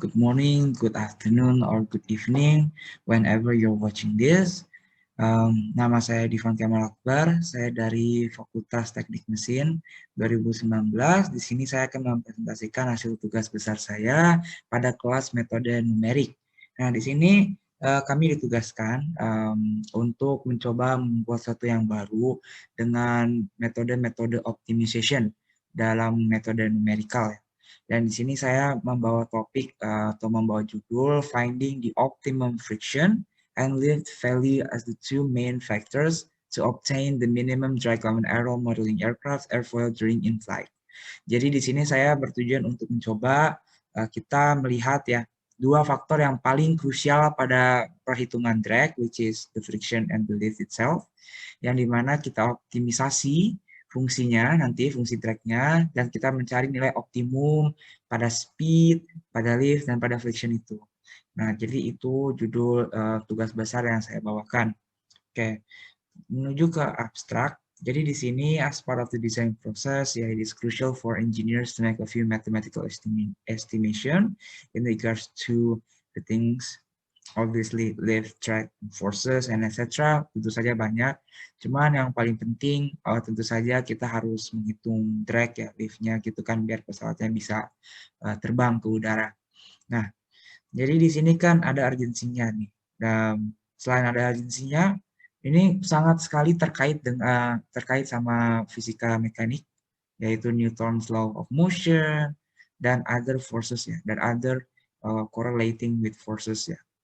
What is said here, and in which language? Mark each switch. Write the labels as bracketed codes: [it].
[en] Good morning, good afternoon, or good evening, whenever you're watching this. [id] Nama saya Divan Kemal Akbar, saya dari Fakultas Teknik Mesin 2019. Di sini saya akan mempresentasikan hasil tugas besar saya pada kelas metode numerik. Nah, di sini kami ditugaskan untuk mencoba membuat sesuatu yang baru dengan metode-metode optimization dalam metode numerikal ya. Dan di sini saya membawa topik atau membawa judul [en] Finding the Optimum Friction and Lift Value as the two main factors to obtain the minimum drag common error modeling aircraft airfoil during in-flight. [id] Jadi di sini saya bertujuan untuk mencoba kita melihat ya dua faktor yang paling krusial pada perhitungan drag, [en] which is the friction and the lift itself, [id] yang dimana kita optimisasi fungsinya, nanti fungsi drag-nya, dan kita mencari nilai optimum pada speed, pada lift, dan pada friction itu. Nah, jadi itu judul tugas besar yang saya bawakan. Oke, menuju ke abstrak. Jadi di sini [en] as part of the design process, it is crucial for engineers to make a few mathematical estimation in regards to the things obviously lift, track, forces, and etc. [id] Tentu saja banyak. Cuman yang paling penting tentu saja kita harus menghitung drag ya, liftnya gitu kan biar pesawatnya bisa terbang ke udara. Nah, jadi di sini kan ada urgensinya nih. Dan selain ada urgensinya, ini sangat sekali terkait sama fisika mekanik, yaitu Newton's law of motion dan other forces ya, dan other correlating with forces ya.